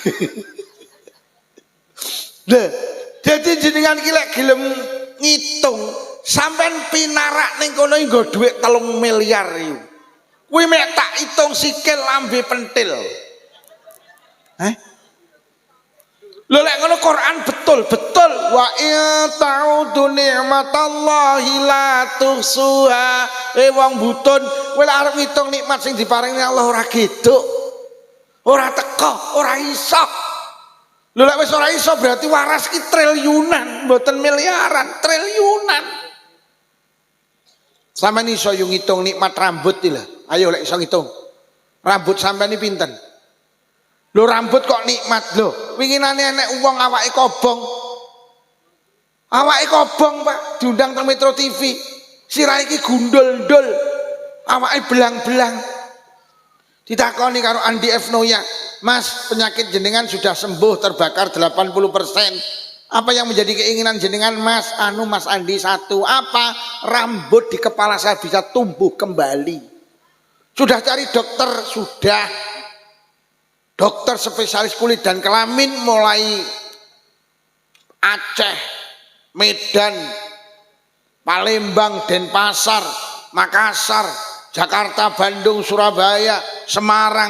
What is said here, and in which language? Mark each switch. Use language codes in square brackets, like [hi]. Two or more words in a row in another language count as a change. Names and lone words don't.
[jv] Lha, dadi jenengan ki lek gelem ngitung, sampean pinarak ning kono nggo dhuwit 3 miliar iki. Kuwi mek tak hitung sikil lambe pentil. Lho lek ngono Quran betul [ar] وإن تعدوا نعمة الله لا تحصوها. [jv] Wong butun kowe lek arep ngitung nikmat sing diparingi Allah ora geduk. Ora teko, ora iso. Lho lek wis ora iso berarti waras ki triliunan, mboten miliaran, triliunan. Sampeyan iso yo ngitung nikmat rambut iki lho. Ayo lek iso ngitung. Rambut sampeyan iki pinten? Lho rambut kok nikmat lho. Winginane enek wong awake kobong. Awake kobong, Pak, diundang teng Metro TV. Sirahe iki gundul-ndul. Awake belang-belang. Ditakoni karo [id] Andi F. Noya, Mas, penyakit jenengan sudah sembuh terbakar 80%. Apa yang menjadi keinginan jenengan, Mas? Mas Andi, satu, apa? Rambut di kepala saya bisa tumbuh kembali. Sudah cari dokter? Sudah. Dokter spesialis kulit dan kelamin mulai Aceh, Medan, Palembang, Denpasar, Makassar, Jakarta, Bandung, Surabaya, Semarang.